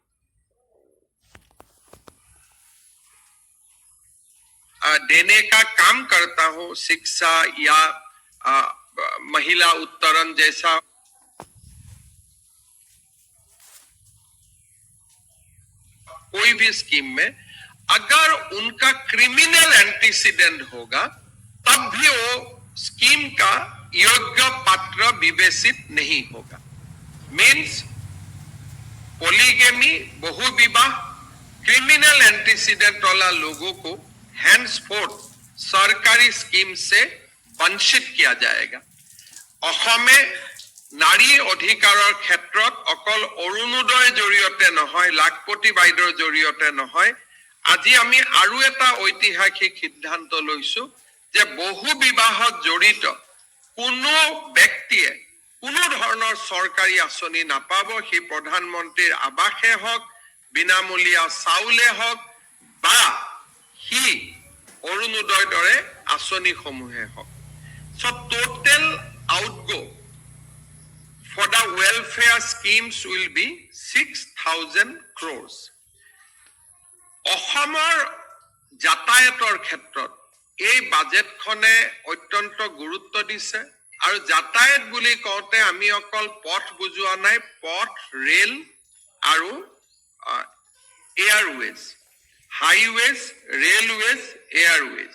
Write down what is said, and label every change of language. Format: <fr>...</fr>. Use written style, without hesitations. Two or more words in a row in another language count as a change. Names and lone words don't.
<hi>देने का काम करता हूं, शिक्षा या महिला उत्तरण जैसा कोई भी स्कीम में अगर उनका</hi> <en>criminal antecedent</en> <hi>होगा तब भी वो स्कीम का योग्य पात्र विवेचित नहीं होगा। मीन्स पॉलीगेमी, बहुविवाह,</hi> <en>criminal antecedent</en> <hi>वाला लोगों को हैंड्सफोर्थ सरकारी स्कीम से वंचित किया जाएगा।</hi> <as>অসমে নাৰী অধিকাৰৰ ক্ষেত্ৰত অকল অৰুণোদয়ৰ জৰিয়তে নহয়, লাখপতি বাইদেউৰ জৰিয়তে নহয়, আজি আমি আৰু এটা ঐতিহাসিক সিদ্ধান্ত লৈছো যে বহু বিবাহত জড়িত কোনো ব্যক্তিয়ে কোনো ধৰণৰ চৰকাৰী আঁচনি নাপাব। সেই প্ৰধানমন্ত্ৰীৰ আৱাসে হওক, বিনামূলীয়া চাউলে হওক বা ही অৰুণোদয়ৰ দৰে আঁচনিসমূহে হওক।</as> <en>So total outgo for the welfare schemes will be 6,000 crores.</en> <as>অসমৰ যাতায়াতৰ ক্ষেত্ৰত এই বাজেটখনে অত্যন্ত গুৰুত্ব দিছে। আৰু যাতায়াত বুলি কওঁতে আমি অকল পথ বুজোৱা নাই, পথ, ৰেল আৰু</as> <en>airways, highways, railways, airways.</en>